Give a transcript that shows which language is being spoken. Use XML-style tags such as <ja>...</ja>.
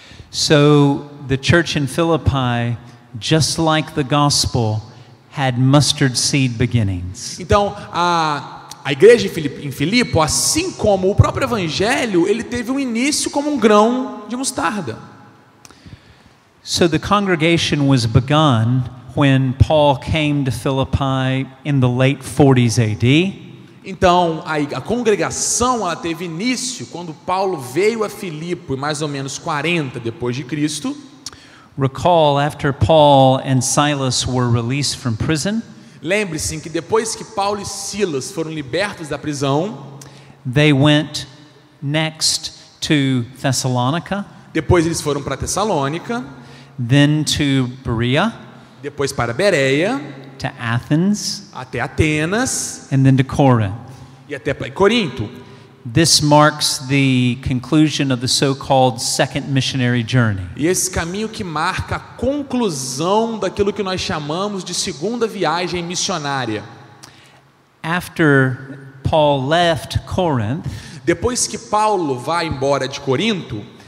<en>So the church in Philippi, just like the gospel, had mustard seed beginnings.</en> <pt>Então, a igreja em Filipe, assim como o próprio evangelho, ele teve um início como um grão de mostarda.</pt> <en>So the congregation was begun when Paul came to Philippi in the late 40s AD.</en> <pt>Então, a congregação ela teve início quando Paulo veio a Filipe, mais ou menos 40 depois de Cristo.</pt> <en>Recall, after Paul and Silas were released from prison,</en> <pt>Lembre-se que depois que Paulo e Silas foram libertos da prisão,</pt> <en>they went next to Thessalonica,</en> <pt>depois eles foram para Tessalônica,</pt> <en>then to Berea,</en> <pt>depois para Bereia,</pt> <en>to Athens,</en> <pt>até Atenas</pt> <en>and then to Corinth.</en> <pt>e até Corinto.</pt> <en>This marks the conclusion of the so-called second missionary journey.</en> <pt>E esse caminho que marca a conclusão daquilo que nós chamamos de segunda viagem missionária.</pt> <en>After Paul left Corinth,</en> <pt>Depois que Paulo vai embora de Corinto,</pt>